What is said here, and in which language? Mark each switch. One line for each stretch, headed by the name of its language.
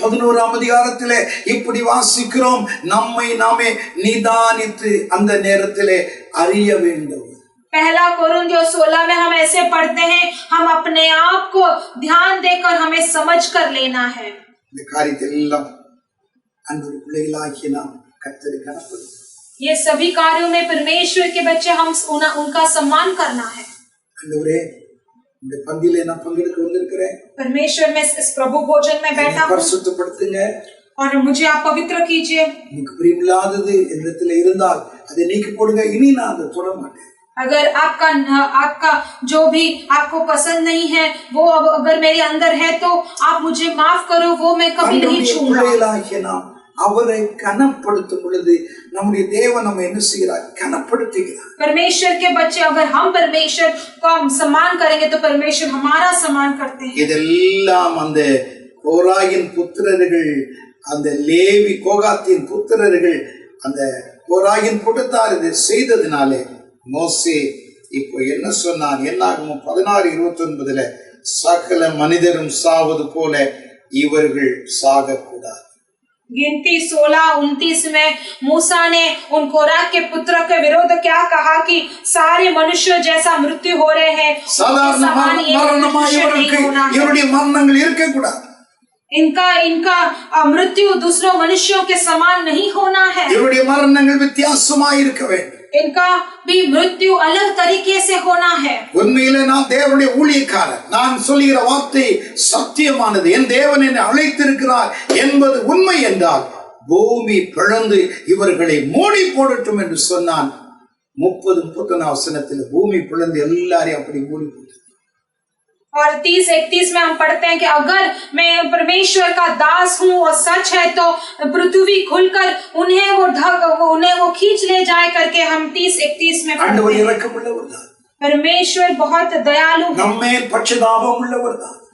Tamil: 11 அதிகாரத்திலே இப்படி வாசிக்கிறோம், நம்மை நாமே நிதானித்து அந்த நேரத்திலே அறிய வேண்டும்.
Hindi: पहला कोरिन्थियों 16 में हम ऐसे पढ़ते हैं, हम अपने आप को ध्यान देकर हमें समझ कर लेना है।
Tamil: இந்த காரியத்தை எல்லாம் அன்பு பிள்ளைகளாகிய நாம் கர்த்தரை கனப்படுத்த,
Hindi: ये सभी कार्यों में परमेश्वर के बच्चे हम उनका सम्मान करना है।
Tamil: ஆண்டவரே, இந்த பந்தியிலே நான் பங்கெடுக்க வந்திருக்கிறேன்,
Hindi: परमेश्वर में इस प्रभु भोजन में बैठा हूँ
Tamil: பரிசுத்தப்படுத்துங்க
Hindi: और मुझे आप पवित्र कीजिए।
Tamil: உங்களுக்கு பிரியமில்லாதது என்னிடத்தில் இருந்தால் அதை நீக்கி போடுங்க, இனி நான் அதை தொட மாட்டேன்.
Hindi: अगर आपका जो भी आपको पसंद नहीं है वो अगर मेरे अंदर है तो आप मुझे माफ करो, वो मैं कभी नहीं छूऊंगा।
Tamil: அவரை கனப்படுத்தும் பொழுது நம்முடைய தேவன் நம்ம என்ன செய்கிறார்? கனப்படுத்துகிறார்.
Hindi: परमेश्वर के बच्चे अगर हम परमेश्वर को हम सम्मान करेंगे तो परमेश्वर हमारा सम्मान करते हैं।
Tamil: இதெல்லாம் அந்த கோராகின் புத்திரர்கள், அந்த லேவி கோகாத்தின் புத்திரர்கள், அந்த கோராகின் கூட்டத்தார் இதை செய்ததினாலே மோசே இப்போ என்ன சொன்னான்? என்னாகும் 16:29 சகல மனிதரும் சாவது போல இவர்கள் சாகக்கூடாது.
Hindi: गिनती 16-29 में मूसा ने उन कोराह के पुत्र के विरोध क्या कहा कि सारे मनुष्य जैसा मृत्यु हो रहे हैं,
Tamil: மரணங்கள் இருக்கக்கூடாது.
Hindi: इनका मृत्यु दूसरों मनुष्यों के समान नहीं होना है।
Tamil: இவருடைய மரணங்கள் வித்தியாசமாய் இருக்க வேண்டும்.
Hindi: इनका भी मृत्यु अलग तरीके से होना है।
Tamil: உண்மையிலே நான் தேவனுடைய ஊழியக்காரன், நான் சொல்லுகிற வார்த்தை சத்தியமானது, என் தேவன் என்னை அழைத்திருக்கிறார் என்பது உண்மை என்றால் பூமி பிளந்து இவர்களை மூடி போடட்டும் என்று சொன்னான். 30-31 வசனத்தில் பூமி பிளந்து எல்லாரையும் அப்படி மூடி போட்டது.
Hindi: और 30-31 में हम पढ़ते हैं कि अगर मैं परमेश्वर का दास हूँ और सच है तो पृथ्वी खुलकर उन्हें वो खींच ले जाए करके हम 30-31 में
Tamil: ஆண்டவர் இரக்கமுள்ளவர் தான்,
Hindi: परमेश्वर बहुत दयालु है,
Tamil: நம்மேல் பட்சதாபம் உள்ளவர் தான்,